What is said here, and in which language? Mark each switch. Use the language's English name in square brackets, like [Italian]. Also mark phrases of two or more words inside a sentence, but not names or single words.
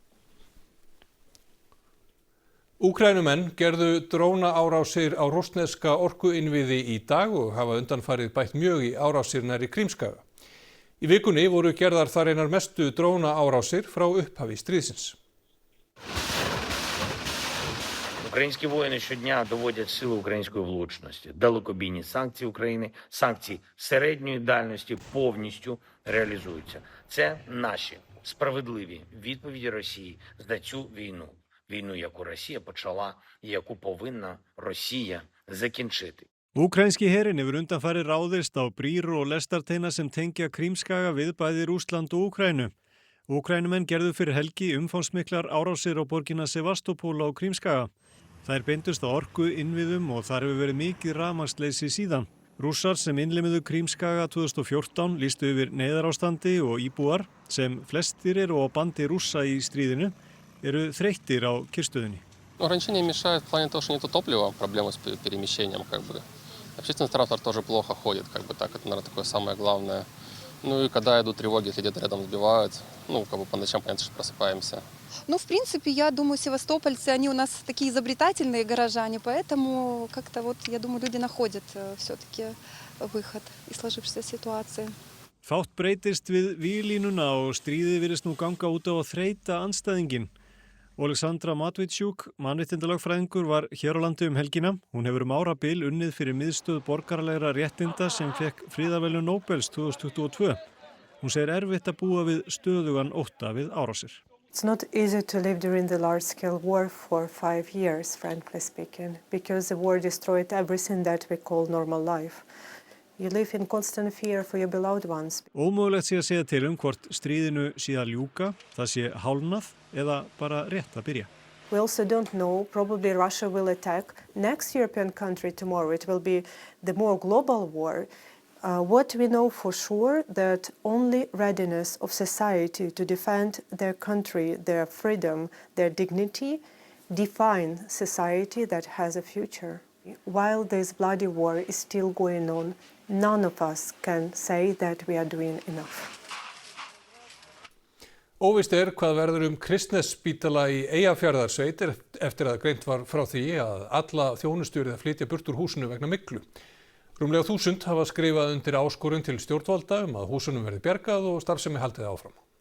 [Icelandic] Úkraínumenn gerðu drónaárásir á rússneska orkuinnviði í dag og hafa undanfarið bætt mjög í árásir nærri Krímskaga. Í vikunni voru gerðar þar einar mestu drónaárásir frá upphafi stríðsins. [Ukrainian] Українські воїни щодня доводять силу української влучності. Далекобійні санкції України, санкції середньої дальності повністю реалізуються. Це наші справедливі відповіді Росії за цю війну. Війну, яку Росія почала і яку повинна Росія закінчити. [Icelandic] Úkraínski herinn hefur undanfarið ráðist á brýr og lestarteina sem tengja Krímskaga við bæði Rússland og Úkraínu. Úkraínumenn gerðu fyrir helgi umfangsmiklar árásir á borgina Sevastopol á Krímskaga. Þær beindust á orku innviðum og þar hefur verið mikið rafmagnsleysi síðan. Rússar sem innlimuðu Krímskaga 2014 lýstu yfir neyðarástandi og íbúar sem flestir eru á bandi Rússa í stríðinu eru þreyttir á kyrrstöðunni. [Russian] Ограничения мешают в плане того, что нету топлива, проблемы с перемещением Общественный транспорт тоже плохо ходит, так, это, наверное, такое самое главное. Ну и когда идут тревоги, если где-то рядом сбивают, по ночам, понятно, что просыпаемся. В принципе, я думаю, севастопольцы, они у нас такие изобретательные горожане, поэтому как-то я думаю, люди находят все-таки выход из сложившейся ситуации. [Icelandic] Fátt breytist við víglínuna og stríðið virðist nú ganga út á að þreyta andstæðinginn. Oleksandra Matvičuk, mannréttindalögfræðingur, var hér á landi helgina. Hún hefur árabil unnið fyrir miðstöð borgaralegra réttinda sem fekk friðarverðlaun Nóbels 2022. Hún segir erfitt að búa við stöðugan ótta við árásir. [English] It's not easy to live during the large-scale war for 5 years, frankly speaking, because the war destroyed everything that we call normal life. You live in constant fear for your beloved ones. [Icelandic] Ómögulegt sé að segja til hvort stríðinu sé að ljúka, það sé hálfnað eða bara rétt að byrja. [English] We also don't know, probably Russia will attack next European country tomorrow. It will be the more global war. What we know for sure that only readiness of society to defend their country, their freedom, their dignity, define society that has a future. While this bloody war is still going on, none of us can say that we are doing enough. [Icelandic] Óvíst hvað verður Kristnesspítala í Eyjafjarðarsveit eftir að greint var frá því að alla þjónustu yrði að flytja burt úr húsinu vegna myglu. Rúmlega 1000 hafa skrifað undir áskorun til stjórnvalda að húsunum verði bjargað og starfsemi haldið áfram.